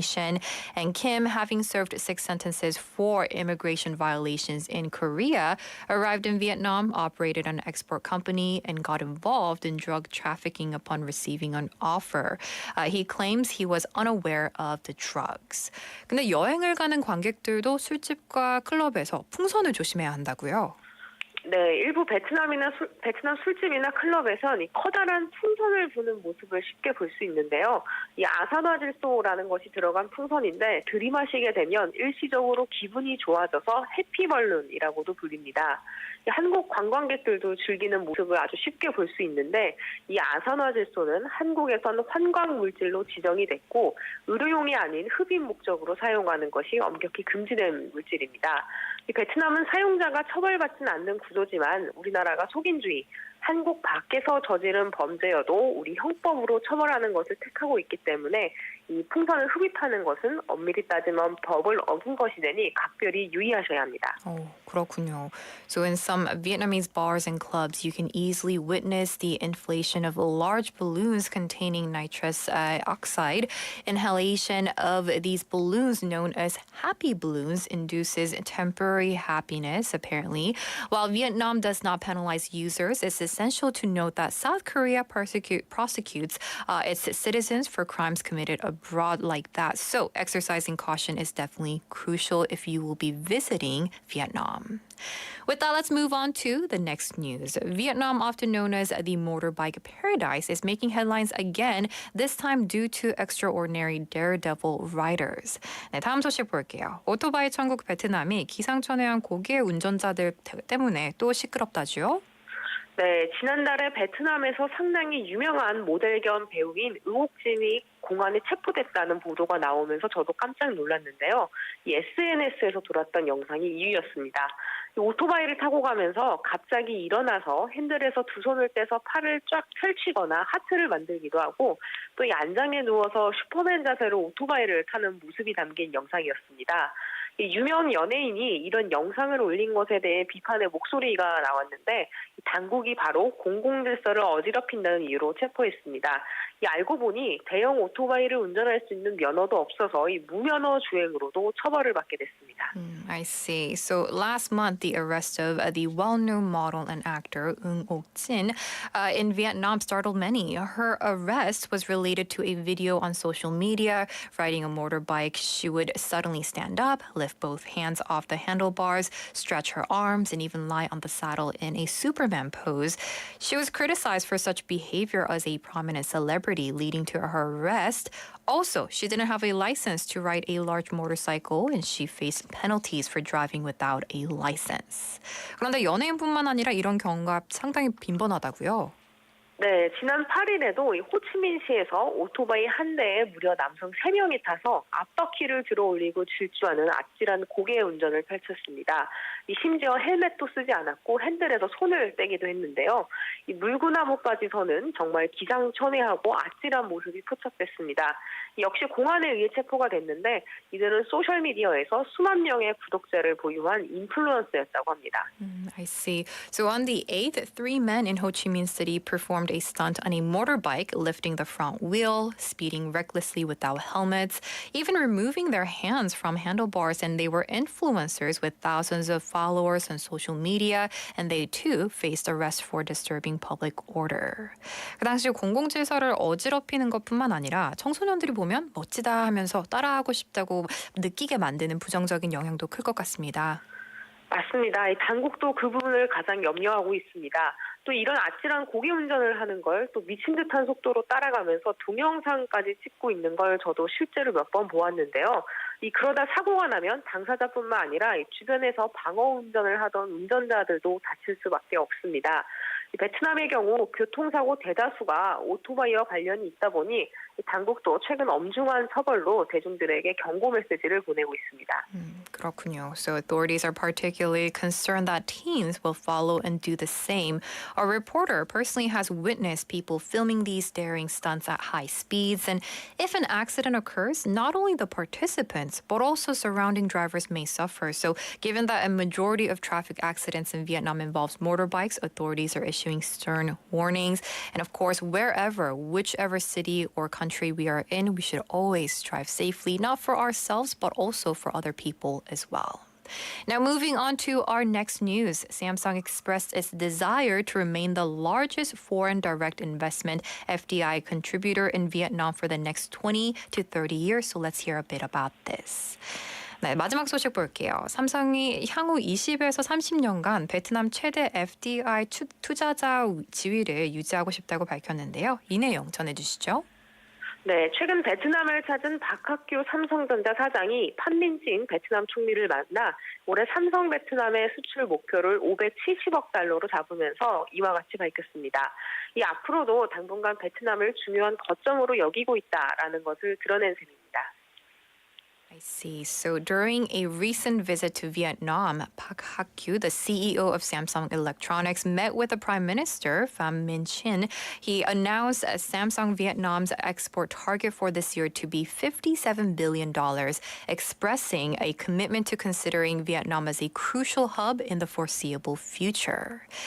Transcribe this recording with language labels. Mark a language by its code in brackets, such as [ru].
[en] And Kim, having served 6 sentences for immigration violations in Korea, arrived in Vietnam, operated an export company, and got involved in drug trafficking upon receiving an offer. He claims he was unaware of the drugs. [ko] 근데 여행을 가는 관객들도 술집과 클럽에서 풍선을 조심해야 한다고요? 네, 일부 베트남 술집이나 클럽에선 이 커다란 풍선을 부는 모습을 쉽게 볼 수 있는데요. 이 아산화질소라는 것이 들어간 풍선인데 들이마시게 되면 일시적으로 기분이 좋아져서 해피벌룬이라고도 불립니다. 한국 관광객들도 즐기는 모습을 아주 쉽게 볼 수 있는데 이 아산화질소는 한국에서는 환광물질로 지정이 됐고 의료용이 아닌 흡입 목적으로 사용하는 것이 엄격히 금지된 물질입니다. 베트남은 사용자가 처벌받지는 않는 구조지만 우리나라가 속인주의, 한국 밖에서 저지른 범죄여도 우리 형법으로 처벌하는 것을 택하고 있기 때문에 이 풍선을 흡입하는 것은 엄밀히 따지면 법을 어긴 것이 되니 각별히 유의하셔야 합니다. 그렇군요. [en] So in some Vietnamese bars and clubs, you can easily witness the inflation of large balloons containing nitrous oxide. Inhalation of these balloons, known as happy balloons, induces temporary happiness, apparently. While Vietnam does not penalize users, it's essential to note that South Korea prosecutes its citizens for crimes committed abroad like that. So exercising caution is definitely crucial if you will be visiting Vietnam. With that, let's move on to the next news. Vietnam, often known as the motorbike paradise, is making headlines again, this time due to extraordinary daredevil riders. [ko] 네, 다음 소식 볼게요. 오토바이 천국 베트남이 기상천외한 고기의 운전자들 때문에 또 시끄럽다죠? 네, 지난달에 베트남에서 상당히 유명한 모델 겸 배우인 의옥진이 공안에 체포됐다는 보도가 나오면서 저도 깜짝 놀랐는데요. 이 SNS에서 돌았던 영상이 이유였습니다. 이 오토바이를 타고 가면서 갑자기 일어나서 핸들에서 2손을 떼서 팔을 쫙 펼치거나 하트를 만들기도 하고 또 이 안장에 누워서 슈퍼맨 자세로 오토바이를 타는 모습이 담긴 영상이었습니다. 유명 연예인이 이런 영상을 올린 것에 대해 비판의 목소리가 나왔는데 당국이 바로 공공질서를 어지럽힌다는 이유로 체포했습니다. 알고 보니 대형 오토바이를 운전할 수 있는 면허도 없어서 이 무면허 주행으로도 처벌을 받게 됐습니다. [en] I see. So last month, the arrest of the well-known model and actor Eun Ok-jin in Vietnam startled many. Her arrest was related to a video on social media. Riding a motorbike, she would suddenly stand up, lift both hands off the handlebars, stretch her arms, and even lie on the saddle in a Superman boogeyman pose. She was criticized for such behavior as a prominent celebrity, leading to her arrest. Also, she didn't have a license to ride a large motorcycle and she faced penalties for driving without a license. [ko] 그런데 연예인뿐만 아니라 이런 경우가 상당히 빈번하다고요? 네, 지난 8일에도 호치민시에서 오토바이 한 대에 무려 남성 3명이 타서 앞바퀴를 들어 올리고 질주하는 아찔한 고개 운전을 펼쳤습니다. 심지어 헬멧도 쓰지 않았고 핸들에서 손을 떼기도 했는데요. 이 물구나무까지서는 정말 기상천외하고 아찔한 모습이 포착됐습니다. 역시 공안에 의해 체포가 됐는데 이들은 소셜미디어에서 수만 명의 구독자를 보유한 인플루언서였다고 합니다. [en] I see. So on the 8th, 3 men in Ho Chi Minh City performed a stunt on a motorbike, lifting the front wheel, speeding recklessly without helmets, even removing their hands from handlebars, and they were influencers with thousands of followers on social media, and they too faced arrest for disturbing public order. [ko] 그 당시 공공질서를 어지럽히는 것뿐만 아니라 청소년들이 보면 멋지다 하면서 따라하고 싶다고 느끼게 만드는 부정적인 영향도 클 것 같습니다. 맞습니다. 당국도 그 부분을 가장 염려하고 있습니다. 또 이런 아찔한 고개 운전을 하는 걸 또 미친 듯한 속도로 따라가면서 동영상까지 찍고 있는 걸 저도 실제로 몇 번 보았는데요. 그러다 사고가 나면 당사자뿐만 아니라 주변에서 방어 운전을 하던 운전자들도 다칠 수밖에 없습니다. 베트남의 경우 교통사고 대다수가 오토바이와 관련이 있다 보니 당국도 최근 엄중한 처벌로 대중들에게 경고 메시지를 보내고 있습니다. 그렇군요. [en] So authorities are particularly concerned that teens will follow and do the same. A reporter personally has witnessed people filming these daring stunts at high speeds, and if an accident occurs, not only the participants but also surrounding drivers may suffer. So given that a majority of traffic accidents in Vietnam involves motorbikes, authorities are issuing stern warnings. And of course, whichever city or country we are in, we should always drive safely, not for ourselves, but also for other people as well. Now, moving on to our next news, Samsung expressed its desire to remain the largest foreign direct investment FDI contributor in Vietnam for the next 20 to 30 years. So let's hear a bit about this. [ko] 네, 마지막 소식 볼게요. 삼성이 향후 20에서 30년간 베트남 최대 FDI 투자자 지위를 유지하고 싶다고 밝혔는데요. 이 내용 전해주시죠. 네, 최근 베트남을 찾은 박학규 삼성전자 사장이 판민진 베트남 총리를 만나 올해 삼성 베트남의 수출 목표를 570억 달러로 잡으면서 이와 같이 밝혔습니다. 앞으로도 당분간 베트남을 중요한 거점으로 여기고 있다라는 것을 드러낸 셈입니다. [en] I see. So during a recent visit to Vietnam, Park Hak-kyu, the CEO of Samsung Electronics, met with the Prime Minister, Pham Minh Chinh. He announced Samsung Vietnam's export target for this year to be $57 billion, expressing a commitment to considering Vietnam as a crucial hub in the foreseeable future.